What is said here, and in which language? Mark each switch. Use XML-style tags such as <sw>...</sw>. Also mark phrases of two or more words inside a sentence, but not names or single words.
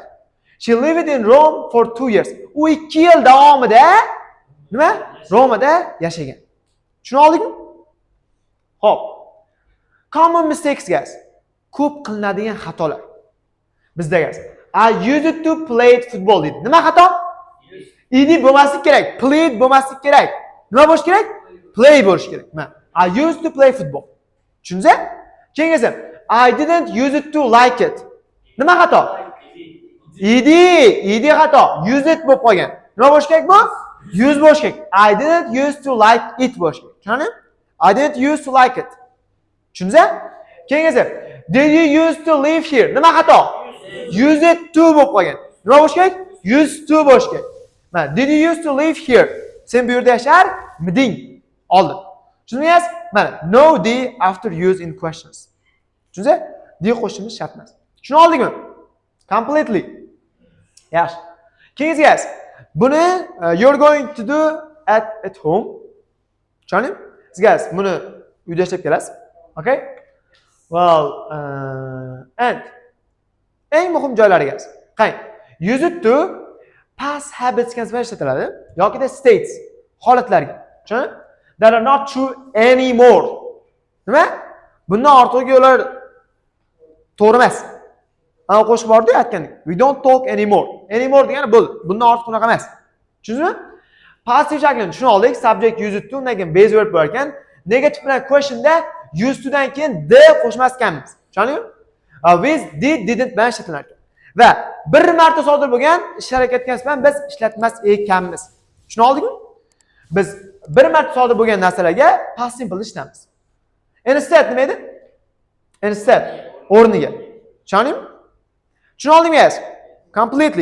<en>She lived in Rome for 2 years.</en> <uz>U 2 yil davomida nima? Romada yashagan. Tushuna oldingmi? Xo'p.</uz> <en>Common mistakes guys.</en> <uz>Ko'p qilinadigan xatolar. Bizda guys.</uz> <en>I used to play football dedi.</en> <uz>Nima xato? Id bo'lmaslik kerak, played bo'lmaslik kerak. Nima bo'lish kerak? Play bo'lish kerak.</uz> <en>Mana I used to play football.</en> <uz>Tushundingizmi?</uz> <en>Keyingisi I didn't use to like it.</en> <uz>Nima xato? Id xato.</uz> <en>Use it</en> <uz>bo'lib qolgan. Nima bo'lish kerak bu? Use bo'lish kerak.</uz> <en>I didn't use to like it</en> <uz>bo'lish kerak. Tushundingmi?</uz> <en>I didn't use to like it.</en> <uz>Tushundingizmi?</uz> <en>Keyingisi did you use to live here?</en> <uz>Nima xato?</uz> <en>Use it to</en> <uz>bo'lib qolgan. Nima bo'lish kerak?</uz> <en>Use to</en> <uz>bo'lish kerak.</uz> <en>Mana did you use to live here?</en> <uz>Sen bu yerda yasharmiding? Oldin. Tushundingiz?</uz> <en>Mana no the after use in questions.</en> <uz>Tushundingiz? The qo'shimiz shart emas. Tushuna oldingmi?</uz> <en>Completely.</en> <uz>Yaxshi. Keyingi</uz> <en>guys, buni you're going to do at home.</en> <uz>Tushundingmi? Siz guys buni uyda ishlab kelasiz. Okay? Well, and eng muhim joylari guys. Qarang,</uz> <en>used to past habits</en> <uz>kasbiga ishlatiladi yokida states holatlarga. Tushundingmi?</uz> <en>That are not true anymore.</en> <uz>Nima? Bundan ortiqgi yo'llar to'g'ri emas. Ana qo'shib bordi aytgandek.</uz> <en>We don't talk anymore. Anymore</en> <uz>degani bu. Bundan ortiq unaqa emas. Tushundingizmi? Passive shaklini tushuna oldik.</uz> <en>Subject used to</en> <uz>undan keyin</uz> <en>base verb</en> <uz>bor ekan. Negative bilan questionda</uz> <en>used to</en> <uz>dan keyin the qo'shmas ekanmiz. Tushundingizmi?</uz> <en>With did didn't</en> <uz>bilan ishlatilar ekan. Va bir marta sodir bo'lgan ish harakatga nisbatan biz ishlatmas ekanmiz. Tushuna oldikmi? Biz bir marta sodir bo'lgan narsalarga</uz> <en>past simple</en> <uz>ishlatamiz. Instead nima edi? Instead o'rniga. Tushundingmi? Tushuna oldingiz? Completely.</uz>